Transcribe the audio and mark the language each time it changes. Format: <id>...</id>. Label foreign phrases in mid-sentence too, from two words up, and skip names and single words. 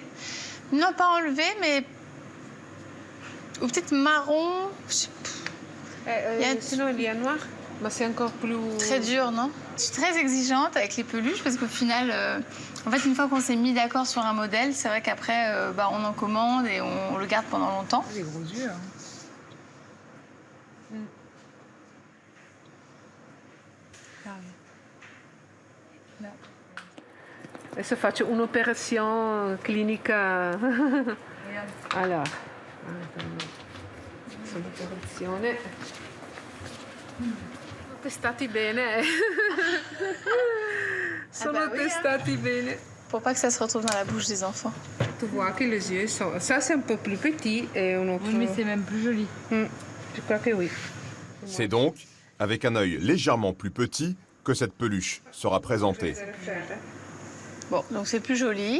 <fr>Non, pas enlevées, mais... Ou peut-être marron. Il y a Sinon, il y a noir. Mais c'est encore plus... Très dur, non? Je suis très exigeante avec les peluches parce qu'au final, en fait, une fois qu'on s'est mis d'accord sur un modèle, c'est vrai qu'après, on en commande et on le garde pendant longtemps. Les gros yeux, hein.</fr> <it>Adesso faccio un'operazione clinica. Allora, un'operazione. Testati bene. Sono testati bene.</it> <fr>Pour pas que ça se retrouve dans la bouche des enfants. Tu vois que les yeux sont... Ça, c'est un peu plus petit et un autre... Oui, mais c'est même plus joli. Je crois que oui. C'est donc avec un œil légèrement plus petit que cette peluche sera présentée. Bon, donc c'est plus joli.</fr>